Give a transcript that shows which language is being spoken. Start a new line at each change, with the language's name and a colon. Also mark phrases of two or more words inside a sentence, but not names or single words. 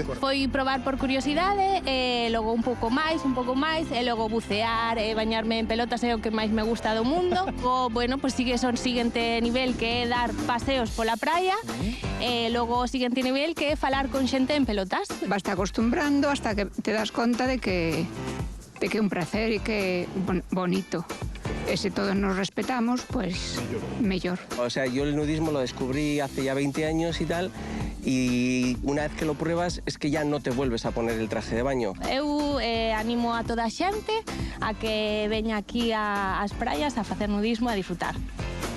Galician: Foi probar por curiosidade, e logo un pouco máis, e logo bucear e bañarme en pelotas é o que máis me gusta do mundo. O, bueno, pues sigue o seguinte nivel, que é dar paseos pola praia, e logo o seguinte nivel, que é falar con xente en pelotas.
Spanish: Vas te acostumbrando hasta que te das
Galician: conta de que é
Spanish: un placer y que bonito. Si todos nos respetamos, pues mejor. O sea, yo el nudismo lo descubrí hace ya 20 años y tal, y una vez que lo pruebas es que ya no te vuelves a poner el traje de baño.
Galician: Eu animo a toda a xente a que veña aquí ás praias a facer nudismo e a disfrutar.